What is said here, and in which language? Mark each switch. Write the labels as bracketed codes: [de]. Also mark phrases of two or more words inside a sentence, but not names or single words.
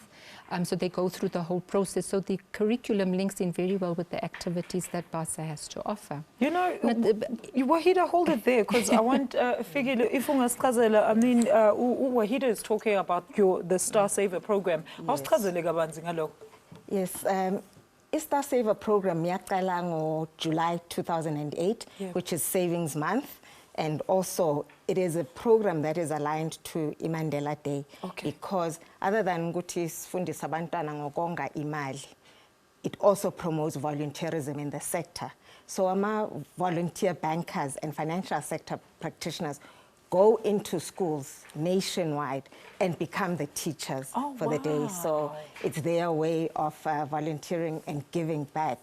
[en] So they go through the whole process. So the curriculum links in very well with the activities that BASA has to offer. Waheeda, hold it there, because I want if Waheeda is talking about the Star Saver program. Yes. Star Saver program [xh] yaqala ngo [en] July 2008, which is Savings Month, and also it is a program that is aligned to iMandela Day, because other than [xh] ukuthi sifundisa abantwana ngokonga imali, [en] it also promotes volunteerism in the sector. So volunteer bankers and financial sector practitioners go into schools nationwide and become the teachers for the day. So it's their way of volunteering and giving back.